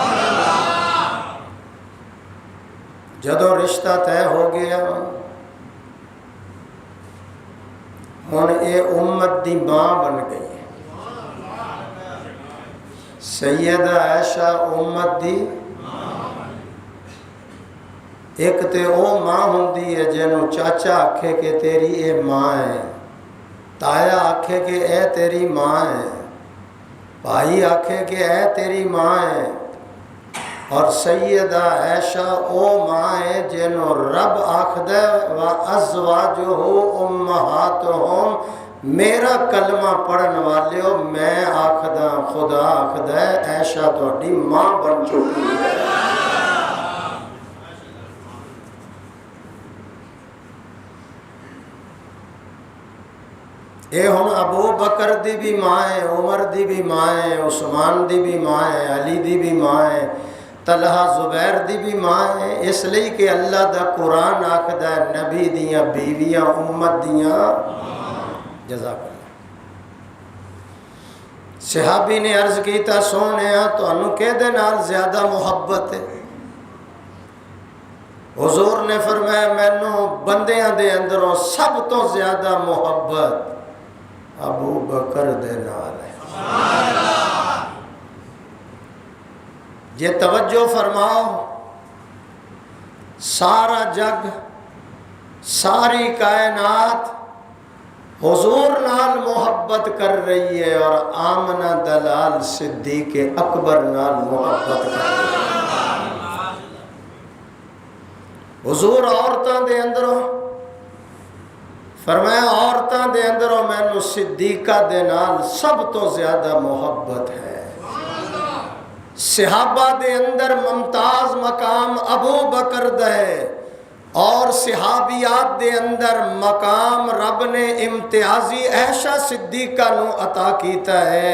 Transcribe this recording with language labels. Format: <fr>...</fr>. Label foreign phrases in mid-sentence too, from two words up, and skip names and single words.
<pa>جدوں رشتہ طے ہو گیا ہن اے امت دی ماں بن گئی۔ سیدہ عائشہ امت دی ایک تے او ماں ہوندی ہے جنوں چاچا آکھے کہ تیری اے ماں ہے، تایا آکھے کہ اے تیری ماں ہے، بھائی آکھے کہ اے تیری ماں ہے، اور سیدہ عائشہ او ماں ہے جنوں رب آکھدے</pa> <ar>وَأَزْوَاجُهُ أُمَّهَاتُهُمْ،</ar> <pa>میرا کلمہ پڑھن والیو میں آکھدا خدا آکھدا عائشہ تہاڈی ماں بن چکی ہے۔ اے ہن ابو بکر دی بھی ماں ہے، عمر دی بھی ماں ہے، عثمان دی بھی ماں ہے، علی دی بھی ماں ہے، طلحہ زبیر دی بھی ماں ہے، اس لئے کہ اللہ دا قرآن آکھدا ہے نبی دیاں بیویاں امت دیاں</pa> <ar>جزاک اللہ۔</ar> <pa>صحابی نے عرض کیتا سونیا تانوں کہدے نال زیادہ محبت ہے؟ حضور نے فرمایا مینوں بندیاں دے اندروں سب تو زیادہ محبت ابو بکر دے نال ہے۔ یہ توجہ فرماؤ، سارا جگ ساری کائنات حضور نال محبت کر رہی ہے اور آمنہ دلال صدیق اکبر نال محبت کر رہی ہے۔ حضور عورتاں دے اندروں فرمایا عورتاں دے اندروں مینوں صدیقہ دے نال سب تو زیادہ محبت ہے۔ صحابہ دے اندر ممتاز مقام ابو بکر دے، اور صحابیات دے اندر مقام رب نے امتیازی عائشہ صدیقہ نو عطا کیتا ہے۔</pa>